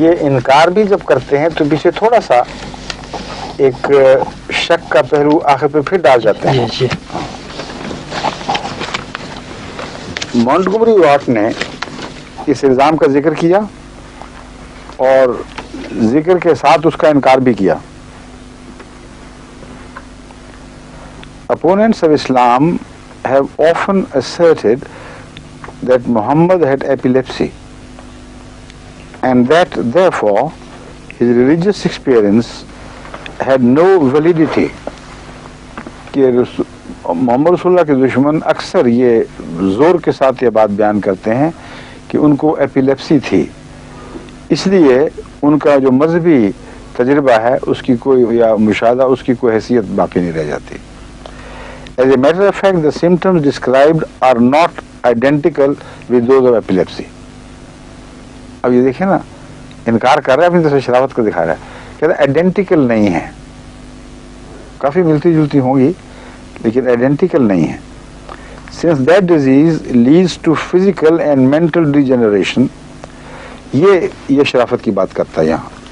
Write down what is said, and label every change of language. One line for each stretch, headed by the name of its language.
Hindi: ये इनकार भी जब करते हैं तो पीछे थोड़ा सा एक शक का पहलू आखिर पे फिर डाल जाते हैं। मॉन्टगोमरी वॉट ने इस इल्ज़ाम का जिक्र किया और जिक्र के साथ उसका इनकार भी किया।
English: Opponents of Islam have often asserted that Muhammad had epilepsy and that therefore his religious experience had no validity.
Hindi: कि मोहम्मद रसूलुल्लाह के दुश्मन अक्सर ये जोर के साथ ये बात बयान करते हैं कि उनको एपिलेप्सी थी, इसलिए उनका जो मजहबी तजर्बा है उसकी कोई या मुशाहदा उसकी कोई हैसियत बाकी नहीं रह जाती।
English: As a matter of fact, the symptoms described are not identical with those of epilepsy.
Hindi: अब ये देखिए ना, इनकार कर रहा है, अपनी तरफ से शरावत को दिखा रहा है, कहता है आइडेंटिकल नहीं है, काफी मिलती जुलती होंगी लेकिन आइडेंटिकल नहीं है।
English: Since that disease leads to physical and mental degeneration,
Hindi: ये शराफत की बात करता है यहाँ।